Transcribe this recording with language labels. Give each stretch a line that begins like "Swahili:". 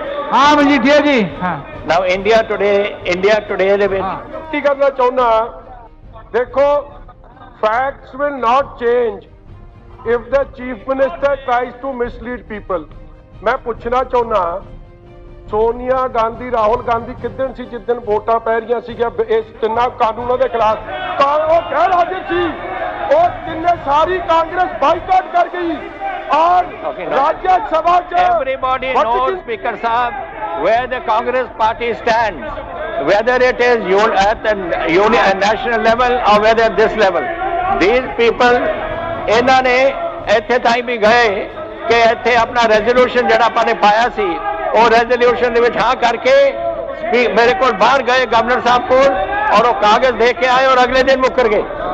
Hindi: हाँ मजीठिया जी हाँ
English: Now India today
Punjabi: ਦੇ ਵਿੱਚ ਕੀ ਕਰਨਾ ਚਾਹੁੰਦਾ, ਦੇਖੋ
English: facts will not change if the chief minister tries to mislead people.
Punjabi: ਮੈਂ ਪੁੱਛਣਾ ਚਾਹੁੰਦਾ, ਸੋਨੀਆ ਗਾਂਧੀ ਰਾਹੁਲ ਗਾਂਧੀ ਕਿੱਦਣ ਸੀ ਜਿੱਦਣ ਵੋਟਾਂ ਪੈ ਰਹੀਆਂ ਸੀਗੀਆਂ ਇਸ ਤਿੰਨਾਂ ਕਾਨੂੰਨਾਂ ਦੇ ਖਿਲਾਫ, ਤਾਂ ਉਹ ਕਹਿ ਹਾਜ਼ਰ ਸੀ ਉਹ ਤਿੰਨੇ ਸਾਰੀ ਕਾਂਗਰਸ ਬਾਈਕਾਟ ਕਰ ਗਈ ਔਰ ਰਾਜ ਸਭਾ ਚ
English: everybody knows Speaker Sahab where the Congress party stands, whether it is at the national level or whether this level. These people
Punjabi: ਇਹਨਾਂ ਨੇ ਇੱਥੇ ਤਾਈਂ ਵੀ ਗਏ ਕਿ ਇੱਥੇ ਆਪਣਾ ਰੈਜ਼ੋਲੂਸ਼ਨ ਜਿਹੜਾ ਆਪਾਂ ਨੇ ਪਾਇਆ ਸੀ ਉਹ ਰੈਜ਼ੋਲੂਸ਼ਨ ਦੇ ਵਿੱਚ ਹਾਂ ਕਰਕੇ ਮੇਰੇ ਕੋਲ ਬਾਹਰ ਗਏ ਗਵਰਨਰ ਸਾਹਿਬ ਕੋਲ ਔਰ ਉਹ ਕਾਗਜ਼ ਦੇ ਕੇ ਆਏ ਔਰ ਅਗਲੇ ਦਿਨ ਮੁੱਕਰ ਗਏ।